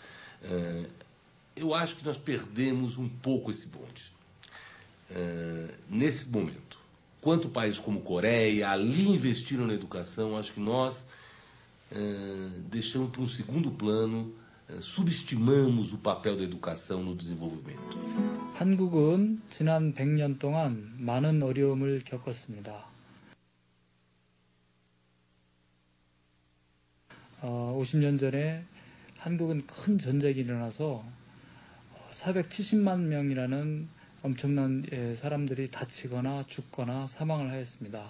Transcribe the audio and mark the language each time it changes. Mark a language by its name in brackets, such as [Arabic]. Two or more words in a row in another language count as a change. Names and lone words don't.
[Portuguese] Eu acho que nós perdemos um pouco esse bonde. Nesse momento, quanto países como Coreia, ali investiram na educação, acho que nós deixamos para um segundo plano, subestimamos o papel da educação no desenvolvimento. [Korean] 한국은 지난 100년 동안 많은 어려움을 겪었습니다. 50년 전에 한국은 큰 전쟁이 일어나서 470만 명이라는 엄청난 사람들이 다치거나 죽거나 사망을 하였습니다.